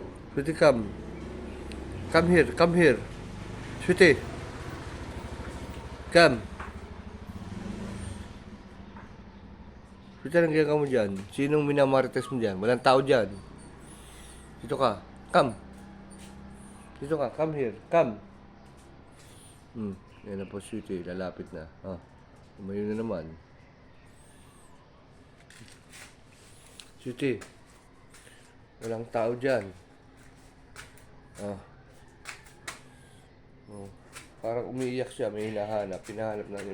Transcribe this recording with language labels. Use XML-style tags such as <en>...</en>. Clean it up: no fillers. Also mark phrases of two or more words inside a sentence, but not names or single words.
<en>Sweetie, come. Come here, come here. Sweetie, come. Sweetie,</en> <tl>anong ginagawa mo dyan? Sinong minamarites mo dyan? Walang tao dyan. Dito ka. Come. Dito ka.</tl> <en>Come here. Come.</en> <tl>Yan na po, sweetie. Lalapit na. Umayo na naman. Sweetie. Walang tao dyan. Parang umiiyak siya. May hinahanap. Hinahanap natin.</tl>